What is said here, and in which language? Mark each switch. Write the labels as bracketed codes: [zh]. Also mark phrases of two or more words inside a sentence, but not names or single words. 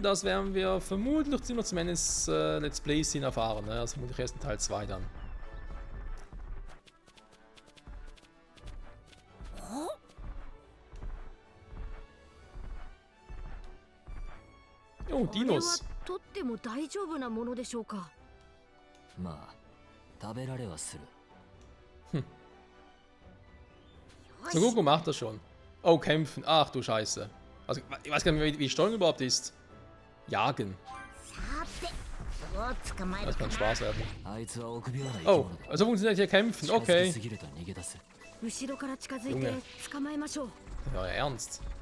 [de] Das werden wir vermutlich ziemlich zum Ende des Let's Plays hin erfahren, ne? Also vermutlich erst in Teil 2 dann. Oh, Dinos. [ja] 取っても大丈夫なものでしょうか。まあ、食べられはする。 [de] So Goku macht das schon. Oh, kämpfen. Ach du Scheiße. Also, ich weiß gar nicht, wie Steuerung überhaupt ist. Jagen. Das kann Spaß werden. Oh, also funktioniert hier kämpfen. Okay. Junge. Ja, ernst.